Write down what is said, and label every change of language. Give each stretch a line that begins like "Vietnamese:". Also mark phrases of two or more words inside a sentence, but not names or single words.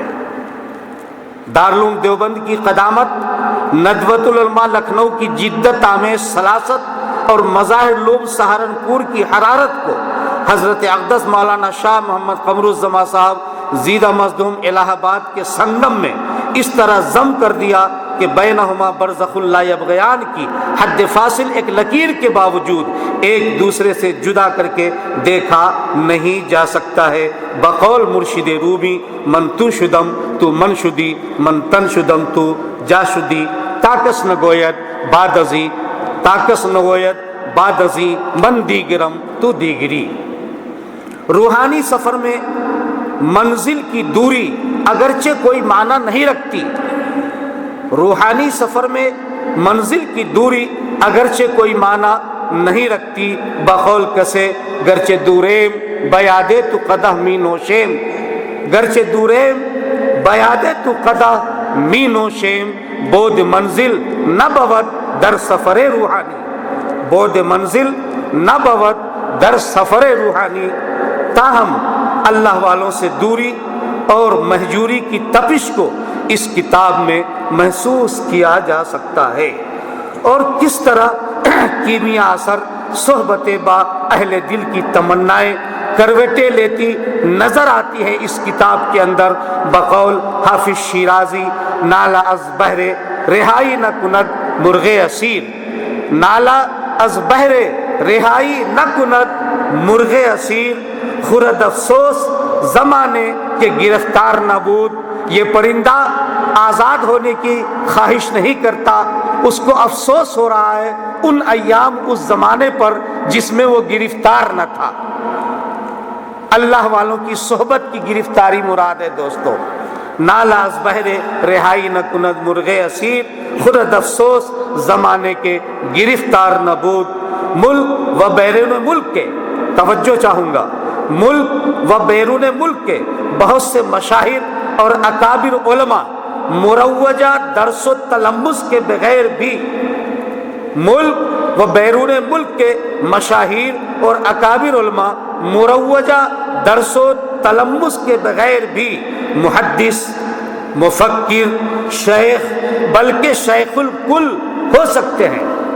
Urdu: دارالعلوم دیوبند کی قدامت، ندوۃ العلماء لکھنؤ کی جدت آمیز سلاست اور مظاہر لوب سہارنپور کی حرارت کو حضرت اقدس مولانا شاہ محمد قمر الزماں صاحب زیدہ مصدوم الہ آباد کے سنگم میں اس طرح ضم کر دیا کہ
Arabic: بینہما برزخ لا یبغیان
Urdu: کی حد فاصل ایک لکیر کے باوجود ایک دوسرے سے جدا کر کے دیکھا نہیں جا سکتا ہے۔ بقول مرشد رومی
Persian: من تو شدم تو من شدی، من تن شدم تو جاشدی تاکس نگوید بعد ازی تاکس نگوید بعد ازی من دیگرم تو دیگری۔
Urdu: روحانی سفر میں منزل کی دوری اگرچہ کوئی معنی نہیں رکھتی، روحانی سفر میں منزل کی دوری اگرچہ کوئی معنی نہیں رکھتی، بقول کسے
Persian: گرچہ دوریم بیادے تو قدح می نوشیم، گرچہ دوریم بیادے تو قدح می نوشیم، بود منزل نہ بود در سفر روحانی، بود منزل نہ بود در سفر روحانی۔
Urdu: تاہم اللہ والوں سے دوری اور مہجوری کی تپش کو اس کتاب میں محسوس کیا جا سکتا ہے، اور کس طرح کیمیا اثر
Persian: صحبت با اہل دل
Urdu: کی تمنائیں کروٹیں لیتی نظر آتی ہے اس کتاب کے اندر۔
Persian: بقول حافظ شیرازی نالا از بحر رہائی نہ کند مرغ اسیر، نالا از بحر رہائی نہ کند مرغ اسیر، خرد افسوس زمانے کے گرفتار نہ بود۔
Urdu: یہ پرندہ آزاد ہونے کی خواہش نہیں کرتا، اس کو افسوس ہو رہا ہے ان ایام اس زمانے پر جس میں وہ گرفتار نہ تھا۔ اللہ والوں کی صحبت کی گرفتاری مراد ہے دوستو۔
Persian: نالا از بحر رہائی نہ کند مرغ اسیر، خرد افسوس زمانے کے گرفتار نہ بود۔
Urdu: ملک و بیرون ملک کے، توجہ چاہوں گا، ملک و بیرون ملک کے بہت سے مشاہیر اور اکابر علماء مروجہ درس و تلمس کے بغیر بھی، ملک و بیرون ملک کے مشاہیر اور اکابر علماء مروجہ درس و تلمس کے بغیر بھی محدث، مفکر، شیخ بلکہ شیخ الکل ہو سکتے ہیں۔